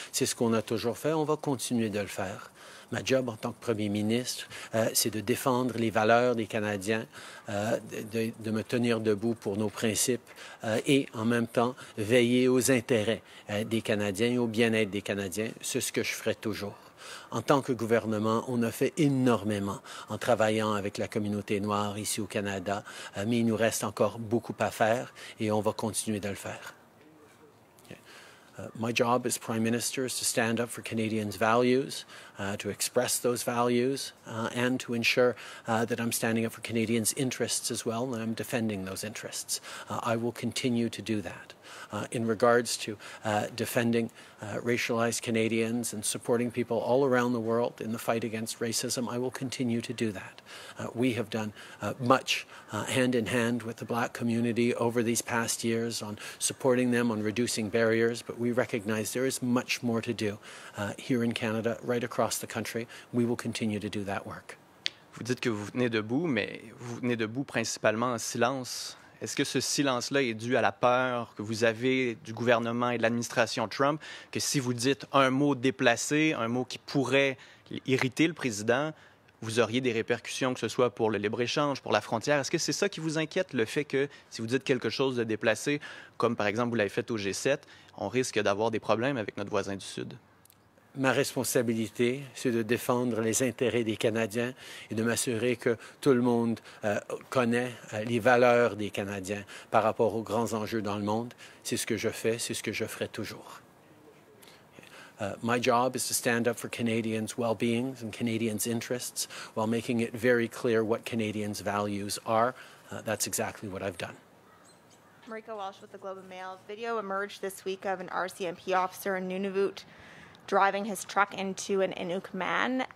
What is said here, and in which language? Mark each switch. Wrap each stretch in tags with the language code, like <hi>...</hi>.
<fr>C'est ce qu'on a toujours fait. On va continuer de le faire. Ma job en tant que premier ministre, c'est de défendre les valeurs des Canadiens, de me tenir debout pour nos principes et en même temps veiller aux intérêts des Canadiens et au bien-être des Canadiens. C'est ce que je ferai toujours. En tant que gouvernement, on a fait énormément en travaillant avec la communauté noire ici au Canada, mais il nous reste encore beaucoup à faire et on va continuer de le faire.</fr> <en>My job as Prime Minister is to stand up for Canadians' values, to express those values, and to ensure that I'm standing up for Canadians' interests as well, and I'm defending those interests. I will continue to do that. In regards to defending racialized Canadians and supporting people all around the world in the fight against racism, I will continue to do that. We have done much hand in hand with the Black community over these past years on supporting them, on reducing barriers, but we recognize there is much more to do here in Canada, right across the country. We will continue to do that work.</en> <fr>Vous dites que vous venez debout, mais vous venez debout principalement en silence. Est-ce que ce silence-là est dû à la peur que vous avez du gouvernement et de l'administration Trump, que si vous dites un mot déplacé, un mot qui pourrait irriter le président, vous auriez des répercussions, que ce soit pour le libre-échange, pour la frontière? Est-ce que c'est ça qui vous inquiète, le fait que si vous dites quelque chose de déplacé, comme par exemple vous l'avez fait au G7, on risque d'avoir des problèmes avec notre voisin du Sud? Ma responsabilité, c'est de défendre les intérêts des Canadiens et de m'assurer que tout le monde connaît les valeurs des Canadiens par rapport aux grands enjeux dans le monde. C'est ce que je fais, c'est ce que je ferai toujours.</fr> <en>My job is to stand up for Canadians' well-being and Canadians' interests while making it very clear what Canadians' values are. That's exactly what I've done. Marika Walsh with the Globe and Mail. Video emerged this week of an RCMP officer in Nunavut driving his truck into an Inuk man.</en>